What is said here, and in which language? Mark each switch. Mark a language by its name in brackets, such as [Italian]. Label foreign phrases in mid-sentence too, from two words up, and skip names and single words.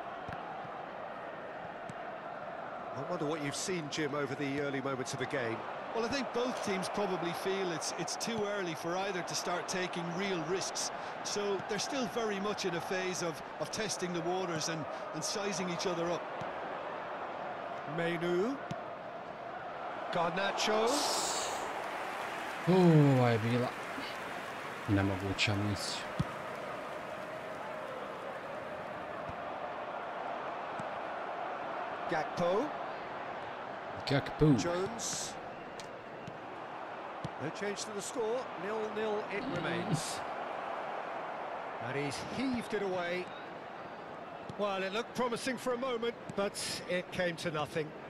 [English] I wonder what you've seen, Jim, over the early moments of the game. Well, I think both teams probably feel it's too early for either to start taking real risks. So they're still very much in a phase of testing the waters and sizing each other up. Menu. Garnacho. [Croatian] Ovo je bila nemoguća misija. [English] Gakpo. Jones. No change to the score, 0-0 it remains. And he's heaved it away. Well, it looked promising for a moment, but it came to nothing.